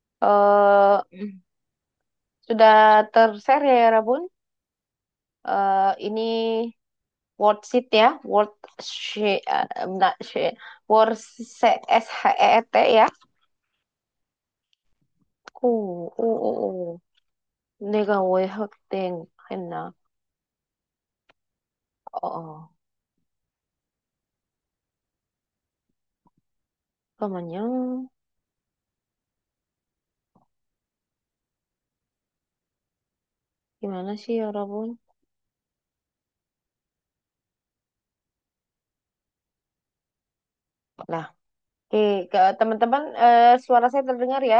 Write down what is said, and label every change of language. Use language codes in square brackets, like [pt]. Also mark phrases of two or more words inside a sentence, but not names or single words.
[id] Sudah tershare ya, Rabun? Ini worksheet ya, worksheet, enggak, worksheet SHET ya. [ko] 내가 왜 확대했나? 어, 잠깐만요. [id] Gimana sih, 여러분? Nah, oke, ke teman-teman, suara saya terdengar ya?